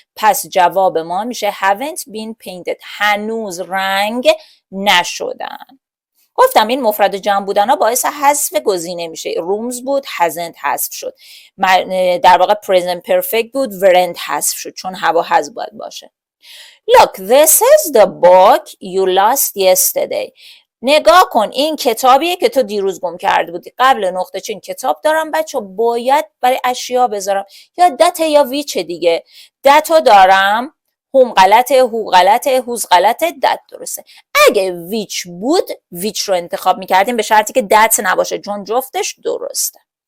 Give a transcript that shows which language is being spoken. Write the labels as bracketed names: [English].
[Persian] پس جواب ما میشه [English] haven't been painted. [Persian] هنوز رنگ نشدن. گفتم این مفرد جمع بودن ها باعث حذف گزینه میشه. rooms بود hasn't حذف شد، در واقع present perfect بود weren't حذف شد چون هوا حذف باید باشه. [English] Look, this is the book you lost yesterday. [Persian] نگاه کن این کتابیه که تو دیروز گم کرده بودی. قبل نقطه چین کتاب دارم بچه، باید برای اشیا بذارم یا دت یا ویچ دیگه. دتو دارم، هم غلطه، هو غلطه، هوز غلطه، دت درسته. اگه ویچ بود ویچ رو انتخاب میکردیم به شرطی که دت نباشه چون جفتش درسته.